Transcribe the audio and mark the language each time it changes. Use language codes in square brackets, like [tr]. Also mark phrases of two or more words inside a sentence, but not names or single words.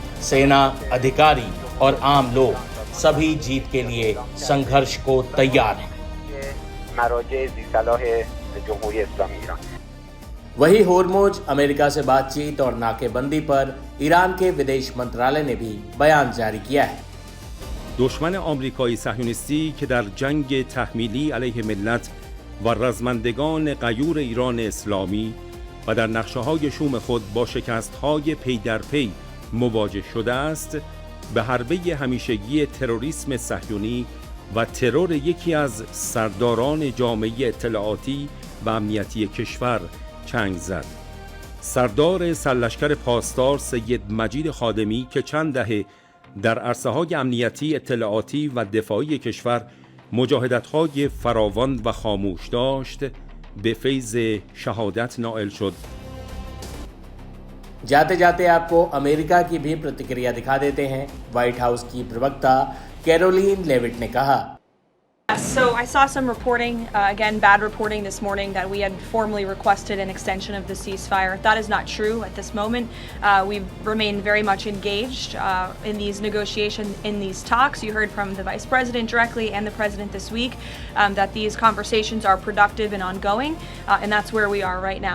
[hi] सेना, अधिकारी और आम लोग सभी जीत के लिए संघर्ष को तैयार हैं। वही हॉर्मुज़ अमेरिका से बातचीत और नाकेबंदी पर ईरान के विदेश मंत्रालय ने भी बयान जारी किया है। [fa] دشمن آمریکایی صهیونیستی که در جنگ تحمیلی علیه ملت و رزمندگان غیور ایران اسلامی و در نقشه‌های شوم خود با شکست‌های پی در پی مواجه شده است، به حربه همیشگی تروریسم صهیونی و ترور یکی از سرداران جامعه اطلاعاتی و امنیتی کشور چنگ زد. سردار سرلشکر پاسدار سید مجید خادمی که چند دهه در عرصه‌های امنیتی، اطلاعاتی و دفاعی کشور مجاهدت‌های فراوان و خاموش داشت، به فیض شهادت نائل شد. [hi] जाते जाते आपको अमेरिका की भी प्रतिक्रिया दिखा देते हैं। व्हाइट हाउस की प्रवक्ता कैरोलीन लेविट ने कहा, [en] So I saw some reporting, again bad reporting this morning, that we had formally requested an extension of the ceasefire. That is not true at this moment. We've remained very much engaged in these negotiations, in these talks. You heard from the Vice President directly and the President this week that these conversations are productive and ongoing, and that's where we are right now.